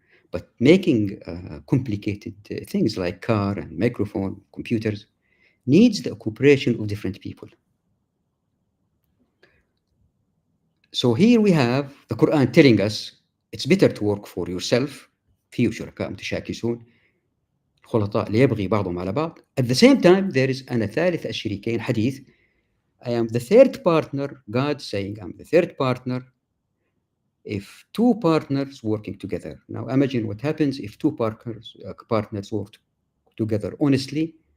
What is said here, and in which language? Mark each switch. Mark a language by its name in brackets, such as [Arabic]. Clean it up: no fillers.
[English] But making complicated things like car and microphone, computers, needs the cooperation of different people. So here we have the Quran telling us it's better to work for yourself. [Arabic] فيه شركاء متشاكسون خلطاء ليبغي بعضهم على بعض. [English] At the same time, there is [Arabic] أنا ثالث الشريكين [English] hadith. I am the third partner, God saying I'm the third partner if two partners working together. Now imagine what happens if two partners work together honestly.